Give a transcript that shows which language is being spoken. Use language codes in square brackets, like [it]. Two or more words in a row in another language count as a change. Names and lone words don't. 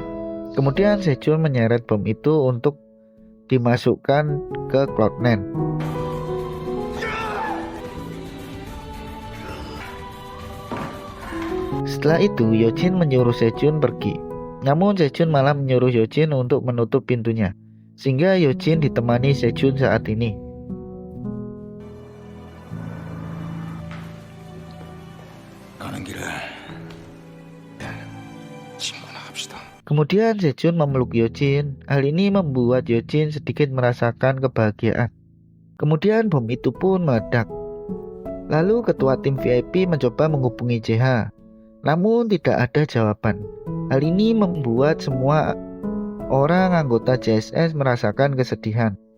[id] Kemudian Sejun menyeret bom itu untuk dimasukkan ke Cloud9. Setelah itu Yojin menyuruh Sejun pergi. Namun Sejun malah menyuruh Yojin untuk menutup pintunya, sehingga Yojin ditemani Sejun saat ini. [ko] 가는 길에 친구나 합시다. [id] Kemudian Sejun memeluk Yojin. Hal ini membuat Yojin sedikit merasakan kebahagiaan. Kemudian bom itu pun meledak. Lalu ketua tim VIP mencoba menghubungi JH, namun tidak ada jawaban. Hal ini membuat semua orang anggota JSS merasakan kesedihan.